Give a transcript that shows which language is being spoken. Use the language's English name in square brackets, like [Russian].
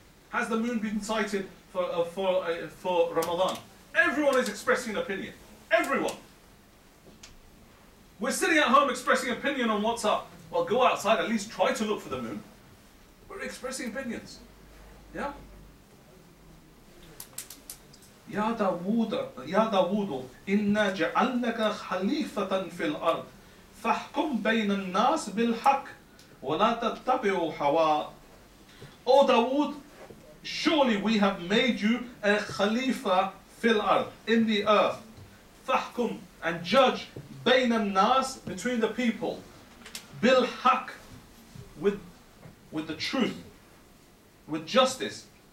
[English] Has the moon been sighted for Ramadan? Everyone is expressing an opinion. Everyone. We're sitting at home expressing opinion on WhatsApp. Well, go outside, at least try to look for the moon. We're expressing opinions. Yeah? [Arabic] يا داوود إنا جعلناك خليفة في الأرض فاحكم بين الناس بالحق ولا تتبعوا هوى. [English] O Dawood, surely we have made you a [Arabic] khalifa fil ard, [English] in the earth. Fahkum, and judge [Arabic] بين الناس, [English] between the people. [Arabic] بالحق, [English] with the truth, with justice.